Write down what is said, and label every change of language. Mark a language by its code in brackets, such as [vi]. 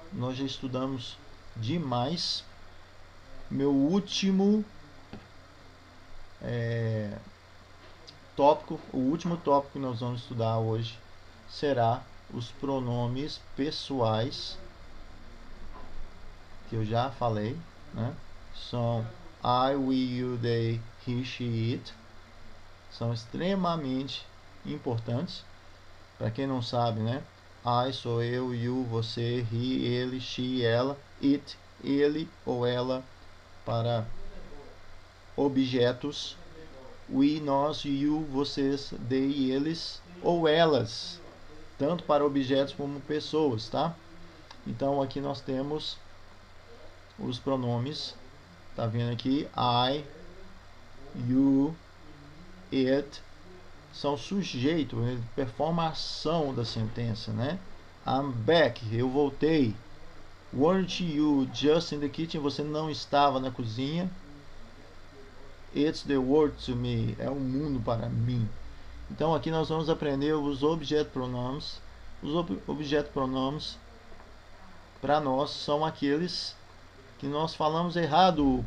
[pt] Nós já estudamos demais. Meu último tópico, o último tópico que nós vamos estudar hoje será os pronomes pessoais, que eu já falei, né? São I, we, you, they, he, she, it. São extremamente importantes. Para quem não sabe, né? I sou eu, you, você, he, ele, she, ela, it, ele ou ela para objetos, we, nós, you, vocês, they, eles ou elas, tanto para objetos como pessoas, tá? Então aqui nós temos os pronomes, tá vendo aqui? I, you, it, são sujeito, ele performa a ação da sentença, né? [en] I'm back, [pt] eu voltei. [en] Weren't you just in the kitchen? [pt] Você não estava na cozinha. [en] It's the world to me, [pt] é o mundo para mim. Então aqui nós vamos aprender os objeto pronomes. Os objeto pronomes para nós são aqueles que nós falamos errado.